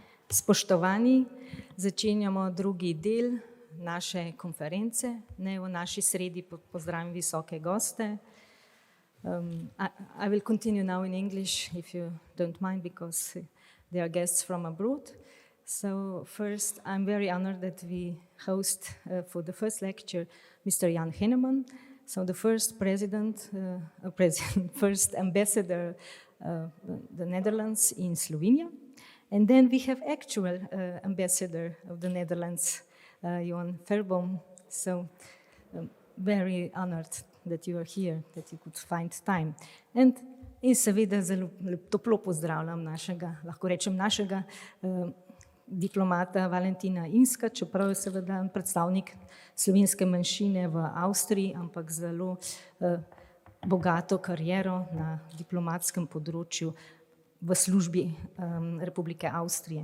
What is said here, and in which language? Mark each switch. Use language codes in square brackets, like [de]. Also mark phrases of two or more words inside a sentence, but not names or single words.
[sl] Spoštovani, začenjamo drugi del naše konference. Naj v naši sredi pozdravim visoke goste. [en] I will continue now in English, if you don't mind, because they are guests from abroad. So first, I'm very honored that we host for the first lecture Mr. Jan Henneman, so the first first ambassador of the Netherlands in Slovenia. And then we have actual ambassador of the Netherlands, Johan Verboom. So very honored that you are here, that you could find time. [sl] In seveda zelo toplo pozdravljam lahko rečem našega diplomata Valentina Inska, čeprav je seveda predstavnik slovenske manjšine v Avstriji, ampak zelo bogato kariero na diplomatskem področju v službi Republike Avstrije.